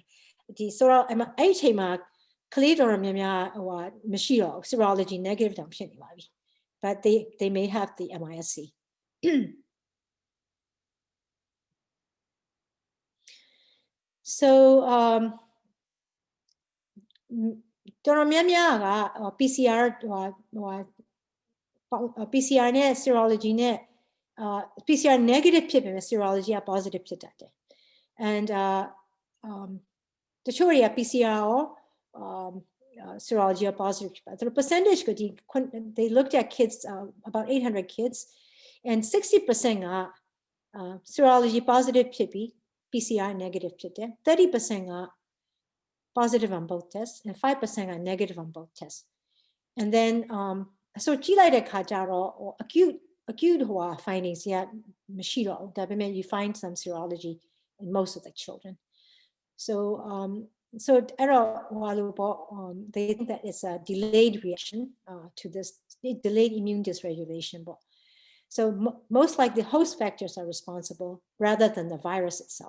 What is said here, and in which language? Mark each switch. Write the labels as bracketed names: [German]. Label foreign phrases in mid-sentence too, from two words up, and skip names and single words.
[English] The so HMA cleared or serology negative, but they may have the MIS-C. [Burmese] So PCR PCR နဲ့ serology နဲ့ [English] PCR negative [Burmese] ဖြစ်ပေမဲ့ serology က positive ဖြစ်တတ်တယ် and တချို့တွေက PCR ရော serology ရော positive ဖြစ်ပါတယ် [English] percentage ကို they looked at kids about 800 kids and [Burmese] 60% က serology positive ဖြစ်ပြီး PCR negative ဖြစ်တယ် [English] 30% က positive on both tests and 5% are negative on both tests. And then, so ကြည့်လိုက်တဲ့ခါကျတော့ acute findings, yeah, [Burmese] မရှိတော့ဘူး ဒါပေမဲ့ [English] you find some serology in most of the children. So, အဲ့တော့ they think that it's a delayed reaction to this delayed immune dysregulation. So most likely host factors are responsible rather than the virus itself.